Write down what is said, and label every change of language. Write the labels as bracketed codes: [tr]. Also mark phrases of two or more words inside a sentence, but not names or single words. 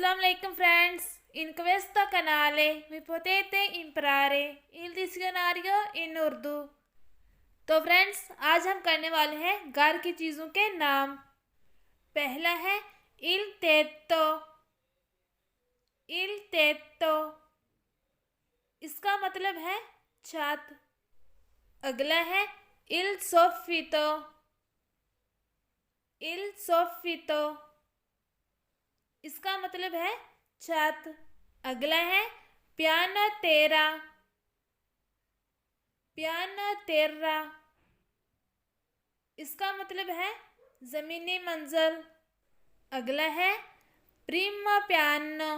[it] Assalamualaikum friends, in questo canale mi potete imparare il dizionario in उर्दू। [hi] तो फ्रेंड्स, आज हम करने वाले हैं घर की चीज़ों के नाम। पहला है [it] il tetto। il tetto [hi] इसका मतलब है छत। अगला है [it] il soffitto। il soffitto [hi] इसका मतलब है छत। अगला है [it] piano terra. piano terra [hi] इसका मतलब है जमीनी मंजिल। अगला है [it] primo piano.